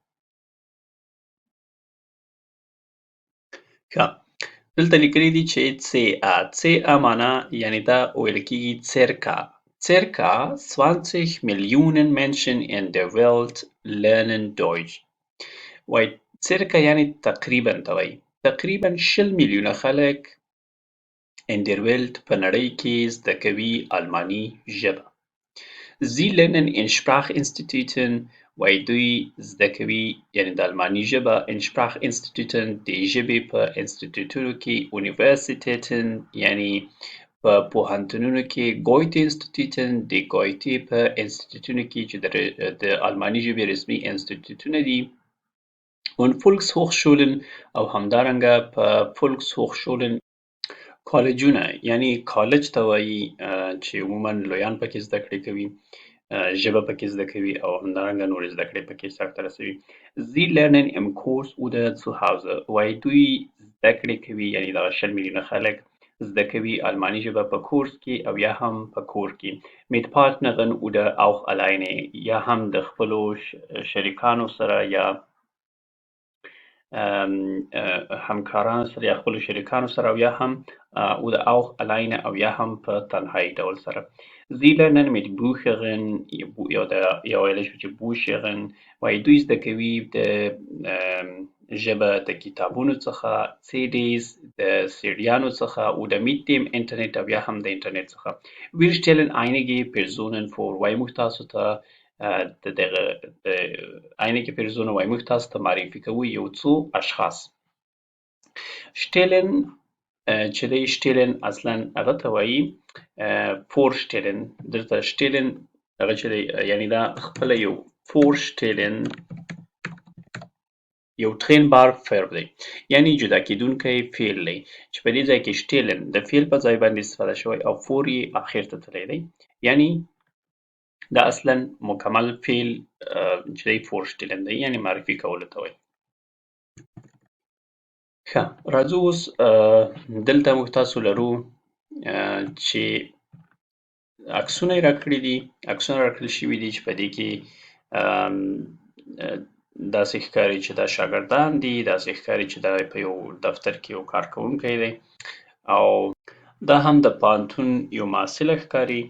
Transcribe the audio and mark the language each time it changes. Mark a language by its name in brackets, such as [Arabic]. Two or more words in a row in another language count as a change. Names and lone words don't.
[Pashto] ښه، دلته لیکلي دي چې CA معنا یعنی دا ویل کېږي [German] circa 20 Millionen Menschen in der Welt lernen Deutsch. [Pashto] وایي circa یعنی تقریبا ته وایي تقریبا 20 میلیونه خلک [German] in der Welt [Pashto] په نړۍ کې زده کوي آلماني ژبه. [German] Sie lernen in Sprachinstituten [Pashto] وایي دوی زده کوي یعنی د آلماني ژبه [German] in Sprachinstituten [Pashto] د ژبې په انسټیټیوټونو کې Universitäten یعنی په پوهنتونونو کې Goethe-Instituten د ګویتې په انسټیټیوټونو کې چې د آلماني ژبې رسمي انسټیټیوټونه دي [German] und Volkshochschulen [Pashto] او همدارنګه په Volkshochschulen کالجونه یعنی کالج ته وایي چې عموما لویان پکې زده کړې کوي ژبه پکې زده کوي او همدارنګه نورې زده کړې پکې سرته رسوي. [German] Sie lernen im Kurs oder zu Hause [Pashto] وایي دوی زده کړې کوي یعنی دغه 20 میلیونه خلک زده کوي آلماني ژبه په کورس کې او یا هم په کور کې [German] mit Partnerin oder auch alleine [Pashto] یا هم د خپلو شریکانو سره یا همکارانو سره یا خپلو شریکانو سره او یا هم [German] oder auch alleine [Pashto] او یا هم په تنهایی ډول سره. [German] Sie lernen mit Büchern [Pashto] یا ویلی شو چې Büchern وایي دوی زده کوي د ژبه د کتابونو څخه CDs د سیډیانو څخه [German] oder mit dem Internet [Pashto] او یا هم د انټرنیټ څخه. [German] Wir stellen einige Personen vor [Pashto] وایي موږ تاسو ته [German] einige Personen [Pashto] وایي موږ تاسو ته معرفي کوو یو څو اشخاص. Stellen چې دی stellen اصلا هغه ته وایي vorstellen دلته stellen هغه چې دی یعنی دا خپله یو vorstellen یو [German] trennbar verb [Pashto] دی یعنی جدا کېدونکی فعل دی چې په دې ځای کې stellen د فعل په ځای باندې استفاده شوی او for یې اخر ته تللی دی یعنی دا اصلا مکمل فعل چې دی vorstellen دی یعنی معرفي کولو ته وایي. ښه، راځو اوس دلته موږ تاسو لرو چې عکسونه یې راکړي دي عکسونه راکړل شوي دي چې په دې کې داسې ښکاري چې دا شاګردان دي داسې ښکاري چې دا په یو دفتر کې یو کار کوونکی دی او دا هم د پوهنتون یو محصله ښکاري.